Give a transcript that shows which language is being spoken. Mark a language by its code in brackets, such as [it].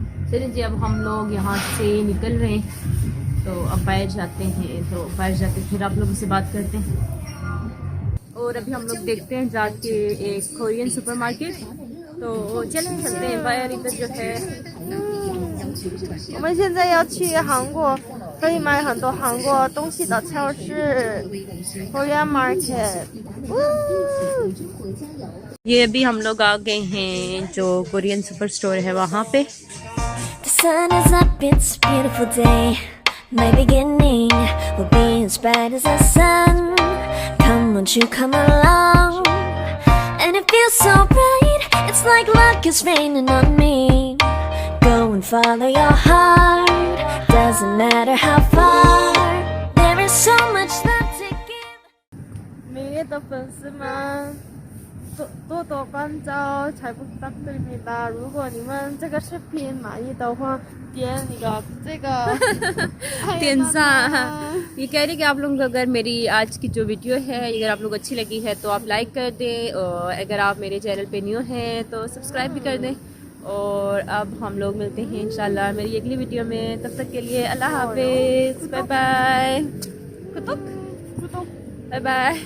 [hi] चलिए जी, अब हम लोग यहाँ से निकल रहे हैं, तो अब बाहर जाते हैं, तो बाहर जाके फिर आप लोगों से बात करते हैं. और अभी हम लोग देखते हैं जाके एक कोरियन सुपरमार्केट, तो चलें चलते हैं बाहर. इधर जो है [zh] 我们现在要去韩国可以买很多韩国东西的超市 [en] Korean Market。 [hi] ये अभी हम लोग आ गए हैं जो कोरियन सुपर स्टोर है वहाँ पे। [en] The sun is up, it's a beautiful day. My beginning will be as bright as the sun. Come, won't you come along? And it feels so bright, it's like luck is raining on me. Go and follow your heart, doesn't matter how far. There is so much love to give. [zh] 美丽的粉丝们，多多关照， [ko] 잘 부탁드립니다。 [zh] 如果你们这个视频满意的话，点那个这个 [hi] तीन ये कह रही कि आप लोग अगर मेरी आज की जो वीडियो है अगर आप लोग अच्छी लगी है तो आप लाइक कर दें, और अगर आप मेरे चैनल पे न्यू हैं तो सब्सक्राइब भी कर दें। और अब हम लोग मिलते हैं इंशाल्लाह मेरी अगली वीडियो में, तब तक के लिए अल्लाह हाफिज़, बाय बाय, बाय बाय।